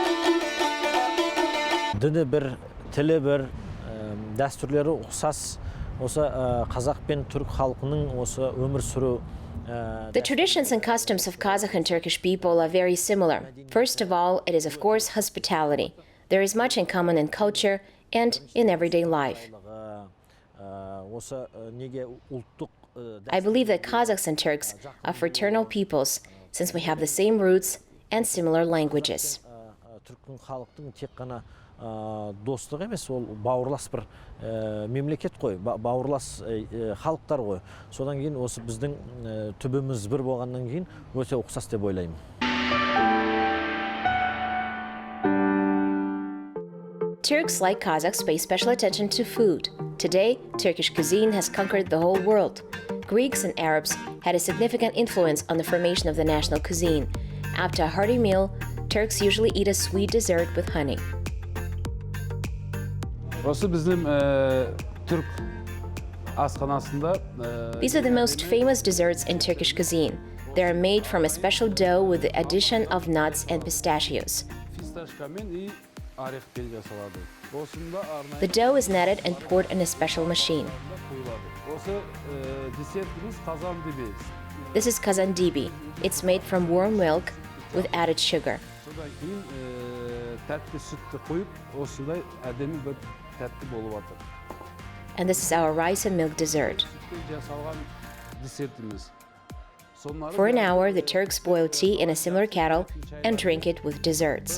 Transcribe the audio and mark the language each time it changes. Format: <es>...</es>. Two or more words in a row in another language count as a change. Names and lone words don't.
<kk>Діні бір, тілі бір, дәстүрлері ұқсас осы қазақ пен түрік халқының осы өмір сүру</kk> <en>The traditions and customs of Kazakh and Turkish people are very similar. First of all, it is of course hospitality. There is much in common in culture and in everyday life.</en> <kk>осы неге ұлттық</kk> <en>I believe that Kazakhs and Turks are fraternal peoples since we have the same roots and similar languages.</en> <kk>түріктің халықтың тек қана достық емес, ол бауырлас бір мемлекет қой, бауырлас халықтар ғой. Содан кейін осы біздің түбіміз бір болғаннан кейін өте ұқсас деп ойлаймын.</kk> <en>Turks, like Kazakhs, pay special attention to food. Today, Turkish cuisine has conquered the whole world. Greeks and Arabs had a significant influence on the formation of the national cuisine. After a hearty meal, Turks usually eat a sweet dessert with honey.</en> <kk>Осы біздің түрк асханасында</kk> <en>These are the most famous desserts in Turkish cuisine. They are made from a special dough with the addition of nuts and pistachios.</en> <kk>фисташкамен и орехпен жасалады. Осында арнайы</kk> <en>The dough is kneaded and poured in a special machine.</en> <kk>құйылады. Осы десертіміз қазан диби.</kk> <en>This is kazandibi. It's made from warm milk with added sugar.</en> <kk>Содан кейін тәтті сүтті қойып, осындай әдемі бір тәтті болып жатыр.</kk> <en>And this is our rice and milk dessert.</en> <kk>Жасалған десертіміз.</kk> <en>For an hour, the Turks boil tea in a similar kettle and drink it with desserts.</en>